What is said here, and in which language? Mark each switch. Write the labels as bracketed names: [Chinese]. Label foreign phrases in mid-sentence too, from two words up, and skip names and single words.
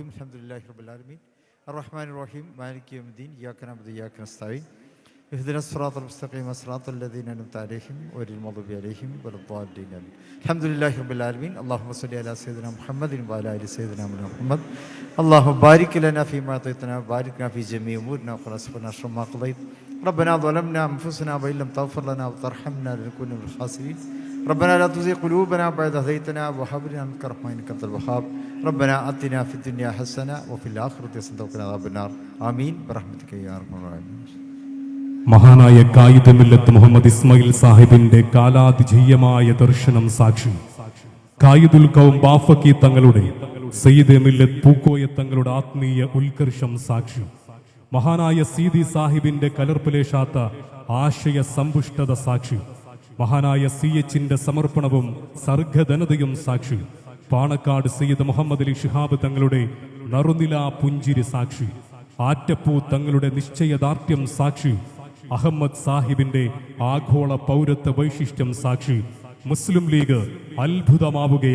[Arabic] الحمد لله رب العالمين الرحمن الرحيم مالك يوم الدين إياك نعبد وإياك نستعين اهدنا الصراط المستقيم صراط الذين أنعمت عليهم غير المغضوب عليهم ولا الضالين. الحمد لله رب العالمين. اللهم صل على سيدنا محمد وعلى آل سيدنا محمد. اللهم بارك لنا فيما أعطيتنا وبارك لنا في جميع أمورنا وقنا شر ما قضيت. ربنا ظلمنا أنفسنا وإن لم تغفر لنا وترحمنا لنكون من الخاسرين. ربنا لا تزغ قلوبنا بعد إذ هديتنا وهب لنا منك رحمة إنك أنت الوهاب. ربنا آتنا في الدنيا حسنة وفي الآخرة حسنة وقنا عذاب النار. آمين برحمتك يا أرحم الراحمين. [Malayalam] മഹാനായ കായിദ് മില്ലത്ത് മുഹമ്മദ് ഇസ്മായിൽ സാഹിബിന്റെ കാലാതിജീയമായ ദർശനം സാക്ഷി, കായിദുൽ ഖൗം ബാഫക്കി തങ്ങളുടെ, സയ്യിദ് മില്ലത്ത് പൂക്കോയ തങ്ങളുടെ ആത്മീയ ഉത്കർഷം സാക്ഷി, മഹാനായ സീതി സാഹിബിന്റെ കലർപ്പിലേശാത്ത ആശയ സമ്പുഷ്ടത സാക്ഷി, മഹാനായ CHന്റെ സമർപ്പണവും സർഗധനതയും സാക്ഷി, പാണക്കാട് സയ്യിദ് മുഹമ്മദ് അലി ശിഹാബ് തങ്ങളുടെ നറുനില പുഞ്ചിരി സാക്ഷി, ആറ്റപ്പൂ തങ്ങളുടെ നിശ്ചയദാർഢ്യം സാക്ഷി, അഹമ്മദ് സാഹിബിന്റെ ആഗോള പൗരത്വ വൈശിഷ്ട്യം സാക്ഷി, മുസ്ലിം ലീഗ് അത്ഭുതമാവുകയാണ്.